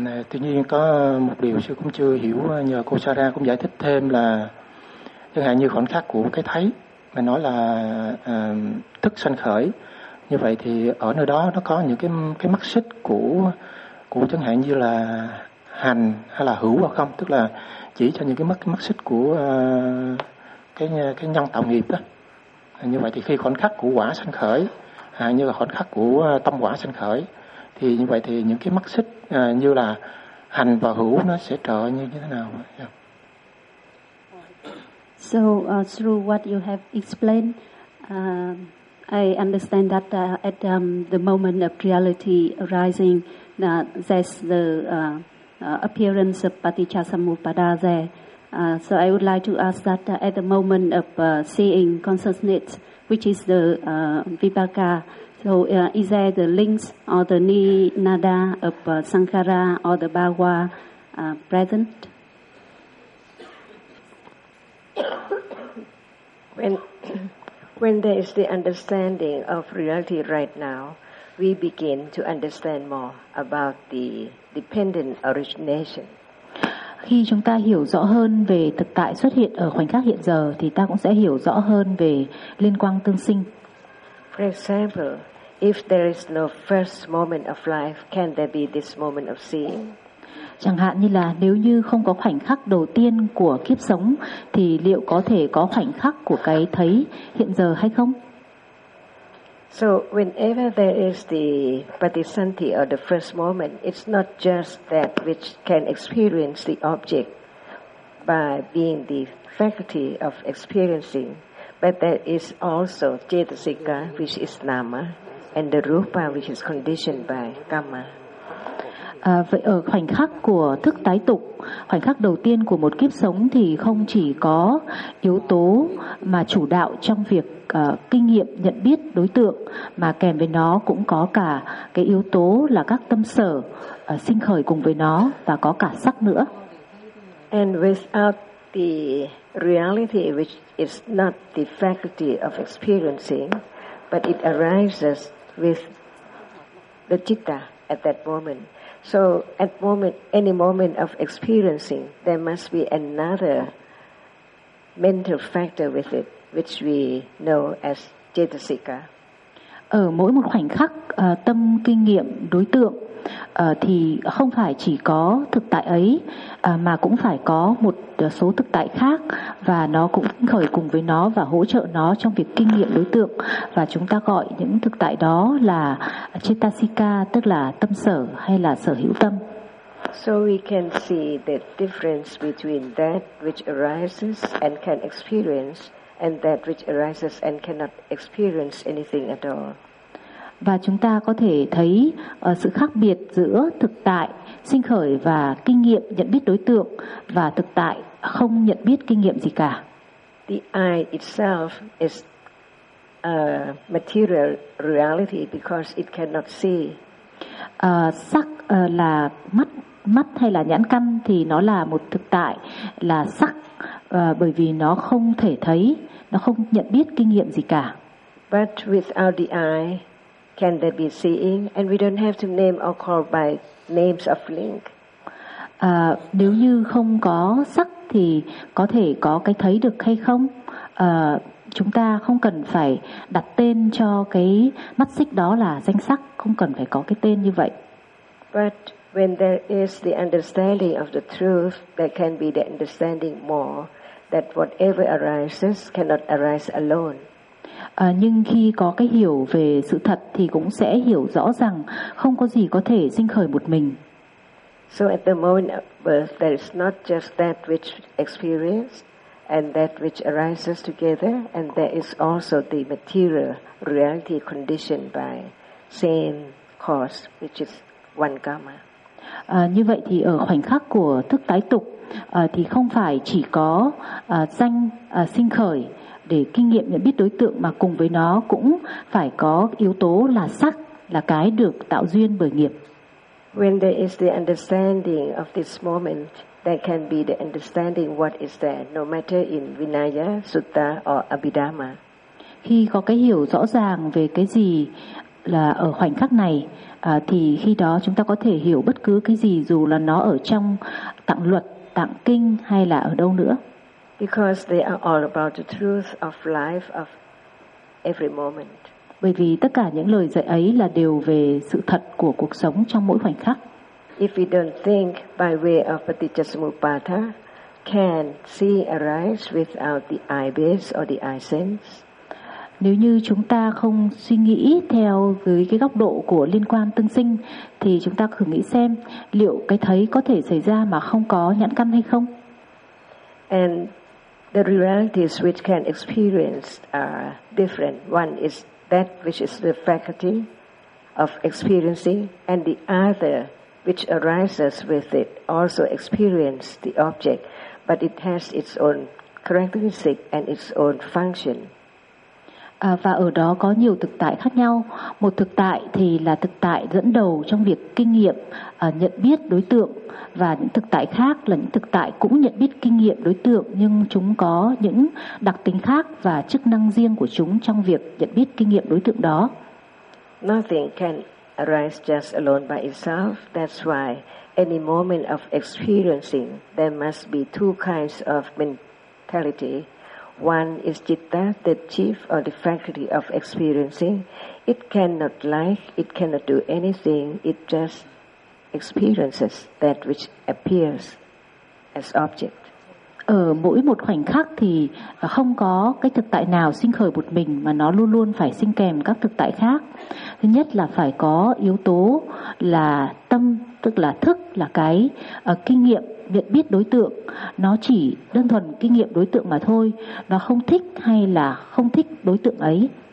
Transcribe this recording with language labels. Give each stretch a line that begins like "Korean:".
Vietnamese: Tuy nhiên có một điều sư cũng chưa hiểu, nhờ cô Sara cũng giải thích thêm là chẳng hạn như khoảnh khắc của cái thấy mà nói là thức sanh khởi, như vậy thì ở nơi đó nó có những cái mắt xích của chẳng hạn như là hành hay là hữu hoặc không, tức là chỉ cho những cái mắt xích của cái nhân tạo nghiệp đó. Như vậy thì khi khoảnh khắc của quả sanh khởi, như là khoảnh khắc của tâm quả sanh khởi, thì như vậy thì những cái mắt xích như là hành và hữu nó sẽ trở như thế nào?
English: Yeah. So through what you have explained, I understand that at the moment of reality arising, there's the appearance of Patichasamupada there. So I would like to ask that at the moment of seeing consciousness, which is the vipaka, so is there the links or the ni-nada of sankhara or the bhava present? When there is the understanding of reality right now, we begin to understand more about the dependent origination.
Vietnamese: Khi chúng ta hiểu rõ hơn về thực tại xuất hiện ở khoảnh khắc hiện giờ thì ta cũng sẽ hiểu rõ hơn về liên quan tương sinh.
English: For example, if there is no first moment of life, can there be this moment of seeing?
Vietnamese: Chẳng hạn như là nếu như không có khoảnh khắc đầu tiên của kiếp sống thì liệu có thể có khoảnh khắc của cái thấy hiện giờ hay không?
English: So whenever there is the patisanti or the first moment, it's not just that which can experience the object by being the faculty of experiencing, but there is also cetasika, which is nama, and the rupa, which is conditioned by kamma.
Vietnamese: Vậy ở khoảnh khắc của thức tái tục, khoảnh khắc đầu tiên của một kiếp sống thì không chỉ có yếu tố mà chủ đạo trong việc kinh nghiệm nhận biết đối tượng, mà kèm với nó cũng có cả cái yếu tố là các tâm sở sinh khởi cùng với nó, và có cả sắc nữa.
English: And without the reality which is not the faculty of experiencing, but it arises with the citta at that moment. So at moment, any moment of experiencing, there must be another mental factor with it, which we know as cetasika.
Vietnamese: Ở mỗi một khoảnh khắc tâm kinh nghiệm đối tượng thì không phải chỉ có thực tại ấy mà cũng phải có một số thực tại khác, và nó cũng khởi cùng với nó và hỗ trợ nó trong việc kinh nghiệm đối tượng, và chúng ta gọi những thực tại đó là cetasika, tức là tâm sở hay là sở hữu tâm.
English: So we can see the difference between that which arises and can experience and that which arises and cannot experience anything at all.
Vietnamese: Và chúng ta có thể thấy sự khác biệt giữa thực tại sinh khởi và kinh nghiệm nhận biết đối tượng, và thực tại không nhận biết kinh nghiệm gì cả.
English: The I itself is a material reality because it cannot see.
Vietnamese: Sắc là mắt hay là nhãn căn thì nó là một thực tại là sắc, bởi vì nó không thể thấy, nó không nhận biết kinh nghiệm gì cả.
English: But without the eye, can there be seeing? And we don't have to name or call by names of link.
Vietnamese: Nếu như không có sắc thì có thể có cái thấy được hay không? Chúng ta không cần phải đặt tên cho cái mắt xích đó là danh sắc, không cần phải có cái tên như vậy.
English: But when there is the understanding of the truth, there can be the understanding more that whatever arises cannot arise alone.
Vietnamese: Nhưng khi có cái hiểu về sự thật thì cũng sẽ hiểu rõ rằng không có gì có thể sinh khởi một mình.
English: So at the moment of birth, there is not just that which experiences and that which arises together, and there is also the material reality conditioned by same cause, which is one karma.
Vietnamese: Như vậy thì ở khoảnh khắc của thức tái tục thì không phải chỉ có danh sinh khởi để kinh nghiệm nhận biết đối tượng, mà cùng với nó cũng phải có yếu tố là sắc, là cái được tạo duyên bởi nghiệp.
English: When there is the understanding of this moment, there can be the understanding what is there, no matter in Vinaya, Sutta or Abhidhamma.
Vietnamese: Khi có cái hiểu rõ ràng về cái gì là ở khoảnh khắc này, thì khi đó chúng ta có thể hiểu bất cứ cái gì dù là nó ở trong tạng luật, tạng kinh hay là ở đâu nữa.
English: Because they are all about the truth of life of every moment.
Vietnamese: Bởi vì tất cả những lời dạy ấy là đều về sự thật của cuộc sống trong mỗi khoảnh khắc.
English: If we don't think by way of Patijasamupatha, can see arise without the eye base or the eye sense?
Vietnamese: Nếu như chúng ta không suy nghĩ theo dưới cái góc độ của liên quan tương sinh, thì chúng ta thử nghĩ xem liệu cái thấy có thể xảy ra mà không có nhãn căn hay không?
English: And the realities which can experience are different. One is that which is the faculty of experiencing, and the other which arises with it also experience the object, but it has its own characteristic and its own function.
Vietnamese: Và ở đó có nhiều thực tại khác nhau. Một thực tại thì là thực tại dẫn đầu trong việc kinh nghiệm nhận biết đối tượng, và những thực tại khác là những thực tại cũng nhận biết kinh nghiệm đối tượng, nhưng chúng có những đặc tính khác và chức năng riêng của chúng trong việc nhận biết kinh nghiệm đối tượng đó.
English: Nothing can arise just alone by itself. That's why any moment of experiencing there must be two kinds of mentality. One is citta, the chief or the faculty of experiencing. It cannot like, it cannot do anything, it just experiences that which appears as object.
Vietnamese: Ở mỗi một khoảnh khắc thì không có cái thực tại nào sinh khởi một mình, mà nó luôn luôn phải sinh kèm các thực tại khác. Thứ nhất là phải có yếu tố là tâm, tức là thức, là cái kinh nghiệm nhận biết đối tượng, nó chỉ đơn thuần kinh nghiệm đối tượng mà thôi, nó không thích hay là không thích đối tượng ấy.